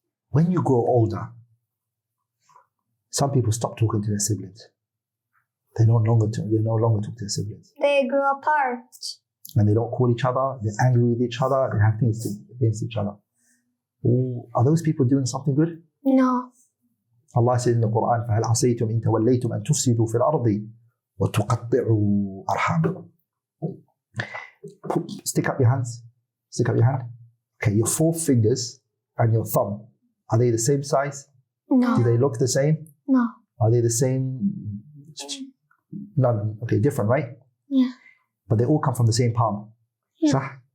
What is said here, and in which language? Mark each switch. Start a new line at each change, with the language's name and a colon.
English: When you grow older, some people stop talking to their siblings. They no longer talk to their siblings. They grow apart. And they don't call each other, they're angry with each other, they have things against each other. Ooh, are those people doing something good? No. Allah says in the Qur'an,
Arabic: فَهَلْ عَصَيْتُمْ إِن تَوَلَّيْتُمْ أَن تُفْسِدُوا فِي الْأَرْضِ وَتُقَطِّعُوا أَرْحَامَكُمْ.
English: Stick up your hands. Stick up your hand. Okay, your 4 fingers and your thumb, are they the same size? No. Do they look the same? No. Are they the same? None. Okay, different, right? Yeah. But they all come from the same palm. Yeah.
Arabic: Sah?